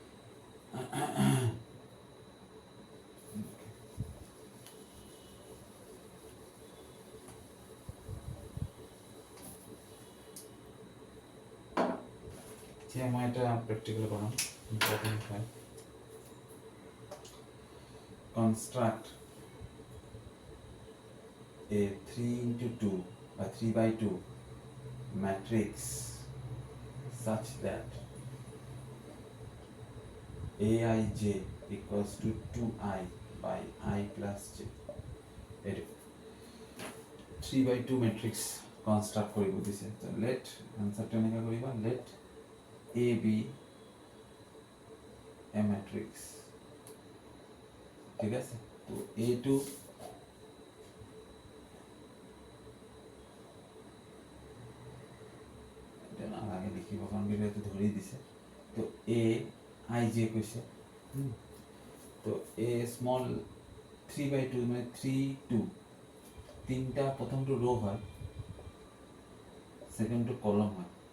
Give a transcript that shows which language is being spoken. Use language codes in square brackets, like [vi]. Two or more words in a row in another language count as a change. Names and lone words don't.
[as] এতিয়া মই এটা প্ৰেক্টিকেল কৰাম, ইম্পৰ্টেণ্ট হয়। [en] Construct a 3x2 or 3x2 matrix such that Aij equals to 2i by I plus j. [as] এইটো 3x2 [en] matrix construct [as] কৰিব দিছে। তো [en] let answerটো [as] এনেকৈ কৰিবা, [en] let A be a matrix। [as] ঠিক আছে, তো এইটো নালাগে লিখিব, কাৰণ এইটো ধৰি দিছে। তো এ আই জে কৈছে, তো এ স্মল 3x2 মানে 3 2 তিনিটা, প্ৰথমটো ৰ' হয়, ছেকেণ্ডটো কলম হয়।